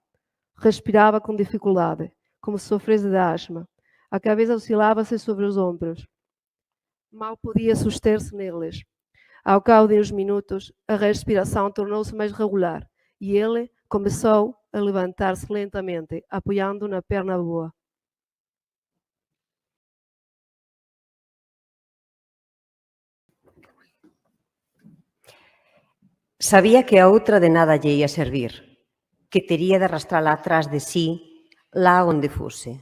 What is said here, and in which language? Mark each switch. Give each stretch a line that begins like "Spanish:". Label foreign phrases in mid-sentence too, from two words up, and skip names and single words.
Portuguese: Respirava com dificuldade, como se sofresse de asma. A cabeça oscilava-se sobre os ombros. Mal podia suster-se neles. Ao cabo de uns minutos, a respiração tornou-se mais regular e ele começou a levantar-se lentamente, apoiando na perna boa.
Galician: Sabía que a outra de nada lle ia servir, que tería de arrastrala atrás de sí, lá onde fose.